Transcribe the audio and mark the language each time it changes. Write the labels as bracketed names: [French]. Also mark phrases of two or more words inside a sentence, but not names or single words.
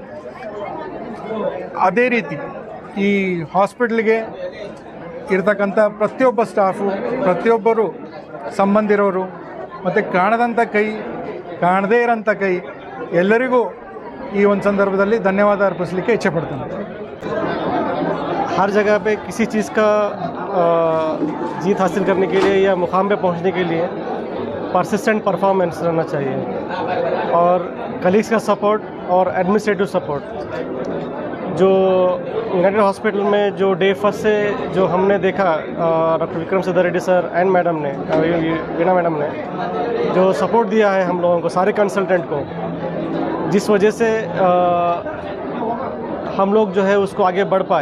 [Kannada] ಅದೇ ರೀತಿ ಈ ಹಾಸ್ಪಿಟ್ಲಿಗೆ ಇರ್ತಕ್ಕಂಥ ಪ್ರತಿಯೊಬ್ಬ ಸ್ಟಾಫು, ಪ್ರತಿಯೊಬ್ಬರು ಸಂಬಂಧಿರೋರು ಮತ್ತು ಕಾಣದಂಥ ಕೈ, ಕಾಣದೇ ಇರೋಂಥ ಕೈ ಎಲ್ಲರಿಗೂ ಈ ಒಂದು ಸಂದರ್ಭದಲ್ಲಿ ಧನ್ಯವಾದ ಅರ್ಪಿಸಲಿಕ್ಕೆ ಇಚ್ಛೆಪಡ್ತೇನೆ. [Hindi] हर जगह पे किसी चीज़ का जीत हासिल करने के लिए या मुकाम पे पहुंचने के लिए [English] persistent performance [Hindi] रहना चाहिए, और कलीग्स का सपोर्ट और [English] administrative support. [Hindi] जो यूनाइटेड हॉस्पिटल में जो [English] day first [Hindi] से जो हमने देखा, डॉक्टर विक्रम सिद्धारेड्डी [English] sir and madam [Hindi] ने, वीणा मैडम ने जो सपोर्ट दिया है हम लोगों को, सारे कंसल्टेंट को, जिस वजह से हम लोग जो है उसको आगे बढ़ पाए.